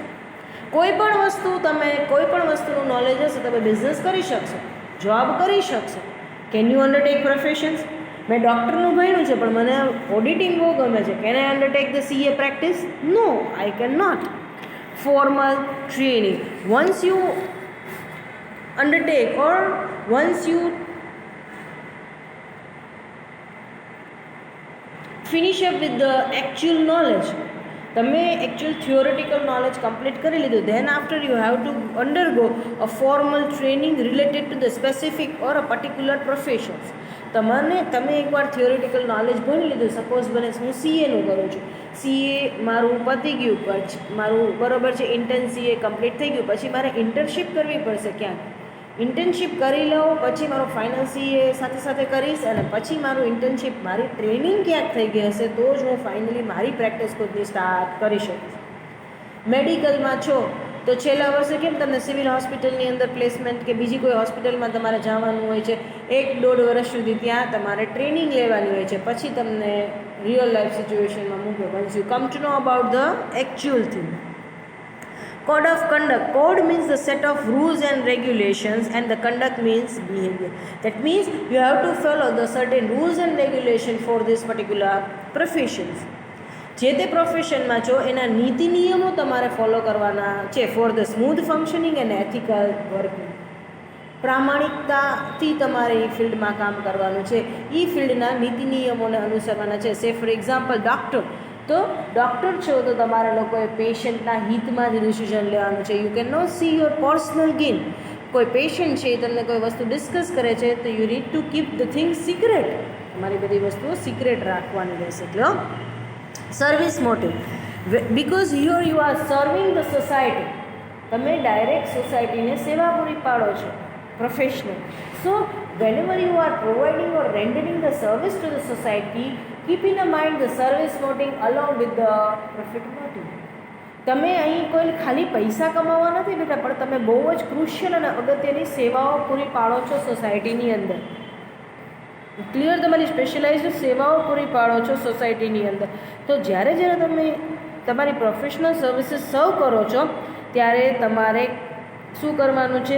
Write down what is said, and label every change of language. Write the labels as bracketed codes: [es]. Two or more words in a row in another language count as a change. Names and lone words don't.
[gu] કોઈ પણ વસ્તુનું નોલેજ હશે તમે બિઝનેસ કરી શકશો, જોબ કરી શકશો. [en] Can you undertake professions? [gu] મેં ડૉક્ટરનું ભણ્યું છે પણ મને ઓડિટિંગ બહુ ગમે છે. [en] Can I undertake the CA practice? No, I can not. formal training. once you undertake or once you finish up with the actual knowledge, તમે actual theoretical knowledge complete [gu] કરી લીધું, [en] then after you have to undergo a formal training related to the specific or a particular professions. [gu] તમે એકવાર [en] theoretical knowledge [gu] ભણી લીધું, સપોઝ બને હું CAનું કરું છું, CA મારું પતી ગયું, પછી મારું બરાબર છે [en] intern CA complete [gu] થઈ ગયું, પછી મારે ઇન્ટર્નશીપ કરવી પડશે ક્યાંક. ઇન્ટર્નશીપ કરી લઉં, પછી મારું ફાઇનલ CA સાથે કરીશ, અને પછી મારું ઇન્ટર્નશીપ મારી ટ્રેનિંગ ક્યાંક થઈ ગઈ હશે તો જ હું ફાઇનલી મારી પ્રેક્ટિસ ખુદની સ્ટાર્ટ કરી શકીશ. મેડિકલમાં છો તો છેલ્લા વર્ષે કેમ તમને [en] civil hospitalની [gu] અંદર પ્લેસમેન્ટ કે બીજી કોઈ હોસ્પિટલમાં તમારે જવાનું હોય છે, 1-1.5 વર્ષ સુધી ત્યાં તમારે ટ્રેનિંગ લેવાની હોય છે, પછી તમને [en] real life situationમાં [gu] મૂકે. [en] once you come to know about the actual thing. Code of conduct. Code means the set of rules and regulations, and the conduct means behavior. That means you have to follow the certain rules and regulations for this particular professions. [gu] જે તે પ્રોફેશનમાં છો એના નીતિ નિયમો તમારે ફોલો કરવાના છે [en] for the smooth functioning and ethical working. [gu] પ્રામાણિકતાથી તમારે એ ફિલ્ડમાં કામ કરવાનું છે, એ ફિલ્ડના નીતિ નિયમોને અનુસરવાના છે. [en] say for example [gu] ડૉક્ટર, તો ડૉક્ટર છો તો તમારે લોકોએ પેશન્ટના હિતમાં જ ડિસિઝન લેવાનું છે. [en] you can not see your personal gain. [gu] કોઈ પેશન્ટ છે એ તમને કોઈ વસ્તુ ડિસ્કસ કરે છે તો [en] you need to keep the thing secret. [gu] તમારી બધી વસ્તુઓ સિક્રેટ રાખવાની રહેશે. એટલે [en] service motive, because here you are serving the society. [gu] તમે ડાયરેક્ટ સોસાયટીને સેવા પૂરી પાડો છો, પ્રોફેશનલ. [en] સો whenever you are providing or rendering the service to the society, keep in mind the service motive along with the profit motive. [gu] તમે અહીં કોઈ ખાલી પૈસા કમાવા નથી બેટા, પણ તમે બહુ જ ક્રુશિયલ અને અગત્યની સેવાઓ પૂરી પાડો છો સોસાયટીની અંદર. ક્લિયર, તમારી સ્પેશિયલાઇઝડ સેવાઓ પૂરી પાડો છો સોસાયટીની અંદર. તો જ્યારે તમે તમારી [en] professional services [gu] સર્વ કરો છો ત્યારે તમારે શું કરવાનું છે?